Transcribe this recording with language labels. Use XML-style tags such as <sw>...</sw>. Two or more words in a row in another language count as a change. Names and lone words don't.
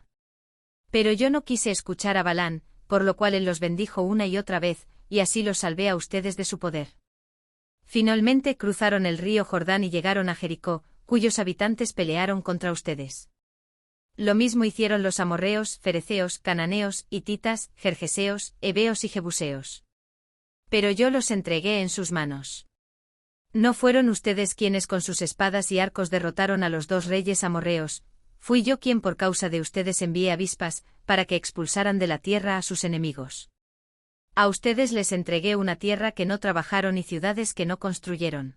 <es>Pero yo no quise escuchar a Balán, por lo cual él los bendijo una y otra vez, y así los salvé a ustedes de su poder. Finalmente cruzaron el río Jordán y llegaron a Jericó, cuyos habitantes pelearon contra ustedes. Lo mismo hicieron los amorreos, fereceos, cananeos, hititas, gergeseos, heveos y jebuseos. Pero yo los entregué en sus manos. No fueron ustedes quienes con sus espadas y arcos derrotaron a los 2 reyes amorreos, fui yo quien por causa de ustedes envié avispas, para que expulsaran de la tierra a sus enemigos. A ustedes les entregué una tierra que no trabajaron y ciudades que no construyeron.</es>